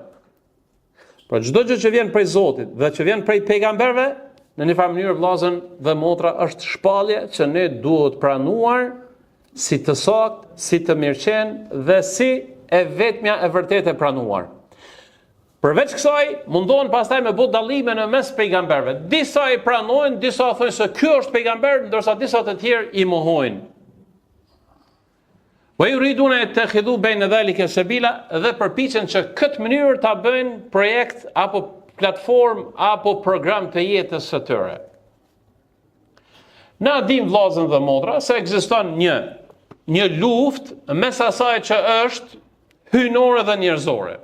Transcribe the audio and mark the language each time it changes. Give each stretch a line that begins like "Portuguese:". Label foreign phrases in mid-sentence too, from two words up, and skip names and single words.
Albanian: Por çdo gjë që vjen prej Zotit dhe që vjen prej pejgamberve, në një farë mënyrë vllazën dhe motra është shpallje që ne duhet pranuar si të saktë, si të mirëqenë dhe si e vetmja e vërtetë e pranuar. Përveç kësaj, mundohen pastaj me bë dallime në mes pejgamberëve. Disa i pranojnë, disa thonë se ky është pejgamber, ndërsa disa të tjerë i mohojnë.
Arabic: ويريدون يتخذوا بين ذلك سبيلا,
Albanian: dhe përpiqen që këtë mënyrë ta bëjnë projekt apo platformë apo program të jetës së tyre. Na dim vllazën dhe motra se ekziston një luftë mes asaj që është hyjnore dhe njerëzore.